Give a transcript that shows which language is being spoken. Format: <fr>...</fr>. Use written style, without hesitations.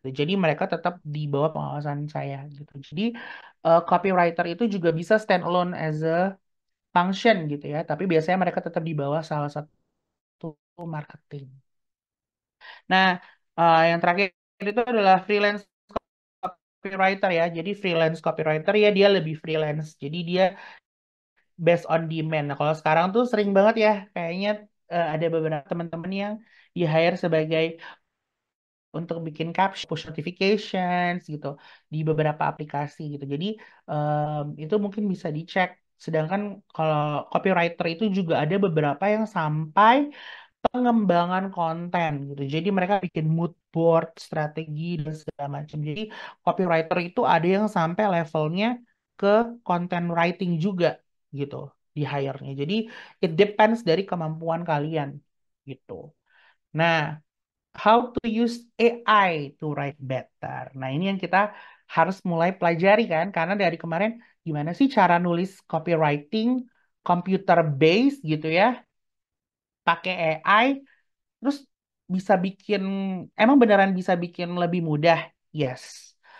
<id>Jadi mereka tetap di bawah pengawasan saya gitu. Jadi copywriter itu juga bisa</id> <en>stand alone as a function</en> <id>gitu ya, tapi biasanya mereka tetap di bawah salah satu marketing. Nah, yang terakhir itu adalah freelance copywriter ya. Jadi freelance copywriter ya dia lebih freelance. Jadi dia based on demand. Nah, kalau sekarang tuh sering banget ya, kayaknya ada beberapa teman-teman yang di hire sebagai untuk bikin caption, push notifications gitu di beberapa aplikasi gitu. Jadi itu mungkin bisa dicek. Sedangkan kalau copywriter itu juga ada beberapa yang sampai pengembangan konten gitu. Jadi mereka bikin mood board, strategi dan segala macam. Jadi copywriter itu ada yang sampai levelnya ke content writing juga gitu di hire-nya. Jadi</id> <en>it depends</en> <id>dari kemampuan kalian gitu. Nah,</id> <en>how to use AI to write better.</en> <id>Nah, ini yang kita harus mulai pelajari kan karena dari kemarin gimana sih cara nulis copywriting computer based gitu ya, pakai AI. Terus bisa bikin, emang beneran bisa bikin lebih mudah?</id> <en>Yes.</en>